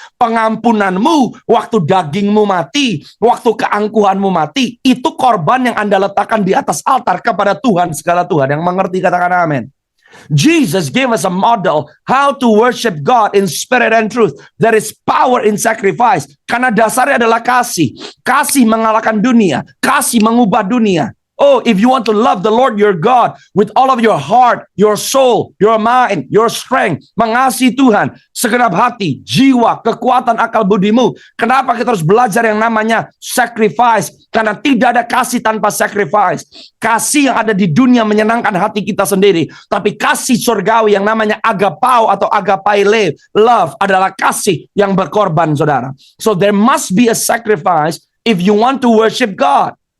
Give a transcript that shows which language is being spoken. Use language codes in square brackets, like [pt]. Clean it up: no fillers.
[id] Pengampunanmu waktu dagingmu mati, waktu keangkuhanmu mati, itu korban yang Anda letakkan di atas altar kepada Tuhan segala Tuhan. Yang mengerti katakan amin. [en] Jesus gave us a model how to worship God in spirit and truth. There is power in sacrifice. [id] Karena dasarnya adalah kasih. Kasih mengalahkan dunia. Kasih mengubah dunia. [en] Oh, if you want to love the Lord your God with all of your heart, your soul, your mind, your strength, [id] mengasihi Tuhan segenap hati, jiwa, kekuatan akal budimu. Kenapa kita harus belajar yang namanya sacrifice? Karena tidak ada kasih tanpa sacrifice. Kasih yang ada di dunia menyenangkan hati kita sendiri, tapi kasih surgawi yang namanya agapao atau agapaile, love, adalah kasih yang berkorban, saudara. [en] So there must be a sacrifice if you want to worship God.